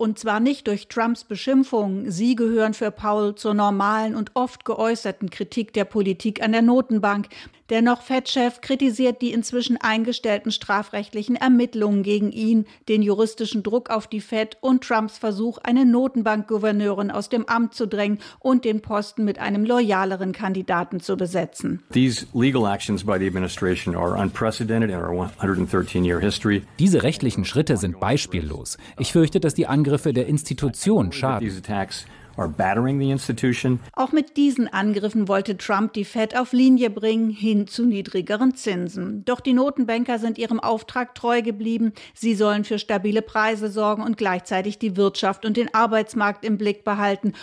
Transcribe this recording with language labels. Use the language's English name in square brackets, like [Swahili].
[German] Und zwar nicht durch Trumps Beschimpfungen. Sie gehören für Powell zur normalen und oft geäußerten Kritik der Politik an der Notenbank. Der noch Fed-Chef kritisiert die inzwischen eingestellten strafrechtlichen Ermittlungen gegen ihn, den juristischen Druck auf die Fed und Trumps Versuch, eine Notenbankgouverneurin aus dem Amt zu drängen und den Posten mit einem loyaleren Kandidaten zu besetzen. [English] These legal actions by the administration are unprecedented in our 113-year history. [German] Diese rechtlichen Schritte sind beispiellos. Ich fürchte, dass die Angriffe der Institution schaden. [English] Or battering the institution. [German] Auch mit diesen Angriffen wollte Trump die Fed auf Linie bringen, hin zu niedrigeren Zinsen. Doch die Notenbanker sind ihrem Auftrag treu geblieben. Sie sollen für stabile Preise sorgen und gleichzeitig die Wirtschaft und den Arbeitsmarkt im Blick behalten.